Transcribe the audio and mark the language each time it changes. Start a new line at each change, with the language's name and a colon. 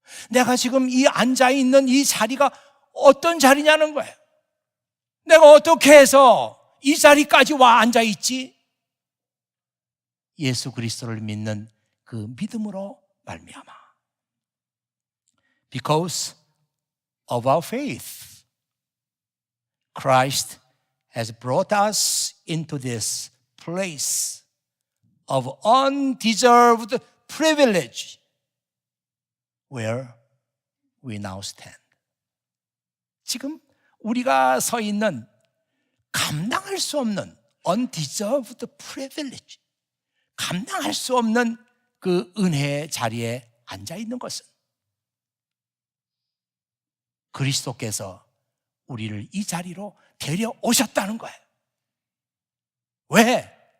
Korean: 내가 지금 이 앉아있는 이 자리가 어떤 자리냐는 거예요. 내가 어떻게 해서 이 자리까지 와 앉아있지? 예수 그리스도를 믿는 그 믿음으로 말미암아.
English: Because of our faith, Christ has brought us into this place of undeserved privilege where we now stand.
Korean: 지금 우리가 서 있는 감당할 수 없는
English: undeserved privilege,
Korean: 감당할 수 없는 그 은혜의 자리에 앉아 있는 것은 그리스도께서 우리를 이 자리로 데려오셨다는 거예요. 왜?